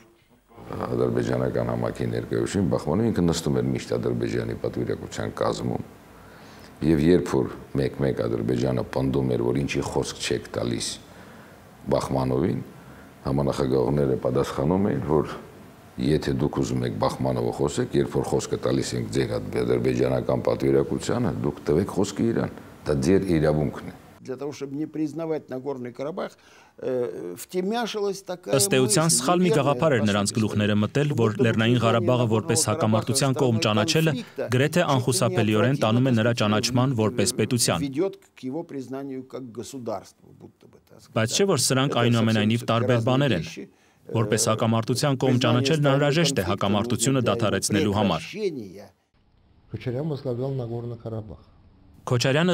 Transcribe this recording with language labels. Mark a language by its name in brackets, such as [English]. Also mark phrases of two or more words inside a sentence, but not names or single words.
[Armenian] Ադրբեջանական համայնքի ներկայացուցիչ Բահմանովը ինքը նստում էր միշտ Ադրբեջանի պատվիրակության կազմում եւ երբ որ մեկ-մեկ Ադրբեջանը պնդում էր, որ ինչի խոսք չեք տալիս Բահմանովին, համանախագահողները պատասխանում էին, որ եթե դուք ուզում եք Բահմանովը խոսեք, երբ որ խոսքը տալիս ենք ձեր ադրբեջանական պատվիրակությանը, դուք տվեք խոսքը իրան, դա ձեր իրավունքն է։ [Russian] Для того, чтобы не признавать Нагорный Карабах, втемяшилась такая [Armenian] Ըստ էության սխալ մի գաղափար էր նրանց գլուխները մտել, որ Լեռնային Ղարաբաղը որպես հակամարտության կողմ ճանաչելը գրեթե անխուսափելիորեն տանում է նրա ճանաչման որպես պետության։ Բայց չէ՞ որ սրանք այնուամենայնիվ տարբեր բաներ են։ Որպես հակամարտության կողմ ճանաչելն անհրաժեշտ է հակամարտությունը դադարեցնելու համար։ Քոչարյանը